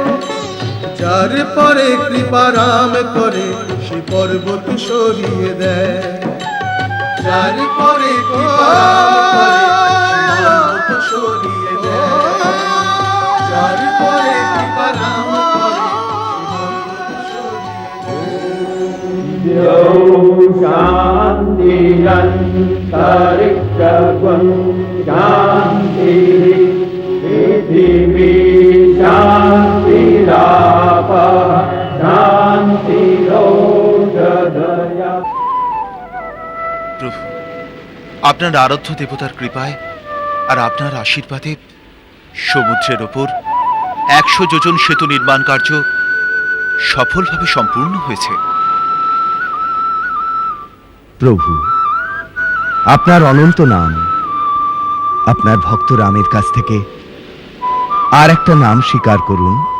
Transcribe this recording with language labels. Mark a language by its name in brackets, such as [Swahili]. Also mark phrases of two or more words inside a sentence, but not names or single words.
[Bangla] যার পরে কৃপা রাম করে সে পর্বত সরিয়ে দেয়। যার পরে কৃপা রাম করে সে পর্বত সরিয়ে দেয়। যার পরে কৃপা রাম করে সে পর্বত সরিয়ে দেয়। [Sanskrit] शान्ति अन्तरिक्षं शान्ति पृथिवी शान्तिरापः शान्तिरोषधया। [Bangla] প্রভু, আপনার আরাধ্য দেবতার কৃপায় আর আপনার আশীর্বাদে সমুদ্রের ওপর 100 যোজন সেতু নির্মাণ কার্য সফলভাবে সম্পূর্ণ হয়েছে। প্রভু, আপনার অনন্ত নাম, আপনার ভক্ত রামের কাছ থেকে আর একটা নাম স্বীকার করুন।